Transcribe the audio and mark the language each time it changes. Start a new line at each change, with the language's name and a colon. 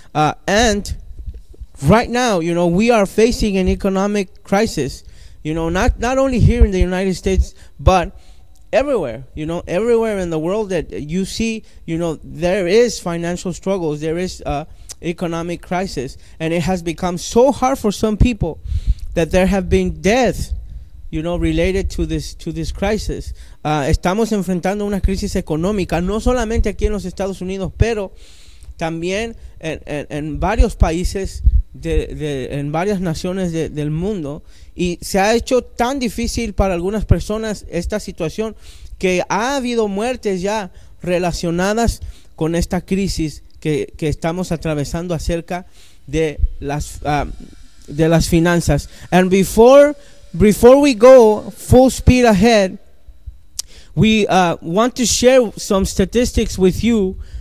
English: And right now, you know, we are facing an economic crisis, you know, not only here in the United States, but everywhere, you know, everywhere in the world that you see, you know, there is financial struggles, there is economic crisis, and it has become so hard for some people that there have been deaths, you know, related to this crisis.
Spanish: Estamos enfrentando una crisis económica, no solamente aquí en los Estados Unidos, pero también en varios países, en varias naciones del mundo. Y se ha hecho tan difícil para algunas personas esta situación que ha habido muertes ya relacionadas con esta crisis que estamos atravesando acerca de las finanzas.
English: And before we go full speed ahead, we want to share some statistics with you.